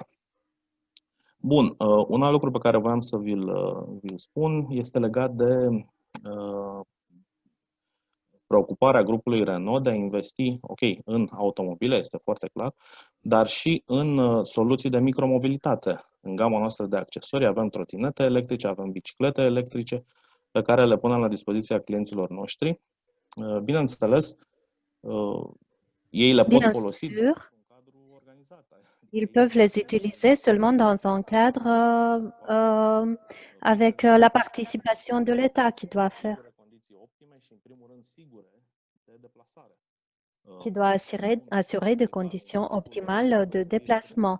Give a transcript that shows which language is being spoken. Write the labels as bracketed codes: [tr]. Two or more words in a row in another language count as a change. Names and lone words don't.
[ro] Bun, un alt lucru pe care voiam să vi-l spun este legat de preocuparea grupului Renault de a investi, în automobile, este foarte clar, dar și în soluții de micromobilitate. În gama noastră de accesorii avem trotinete electrice, avem biciclete electrice, pe care le punem la dispoziția clienților noștri. Bineînțeles, ei le pot folosi în cadrul organizat. [fr] Ils peuvent les utiliser seulement dans un cadre avec la participation de l'État qui doit faire, qui doit assurer des conditions optimales de déplacement.